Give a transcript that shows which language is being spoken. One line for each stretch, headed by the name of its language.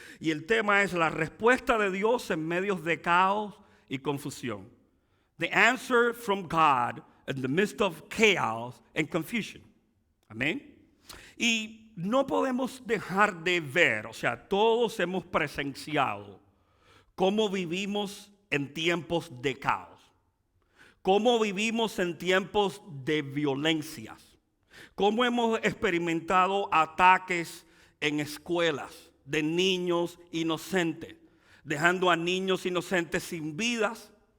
Spanish: Y el tema es la respuesta de Dios en medios de caos y confusión.
English: The answer from God in the midst of chaos and confusion.
Spanish: Amén. Y no podemos dejar de ver, o sea, todos hemos presenciado cómo vivimos en tiempos de caos, cómo vivimos en tiempos de violencias, cómo hemos experimentado ataques en escuelas de niños inocentes, dejando a niños inocentes sin vidas,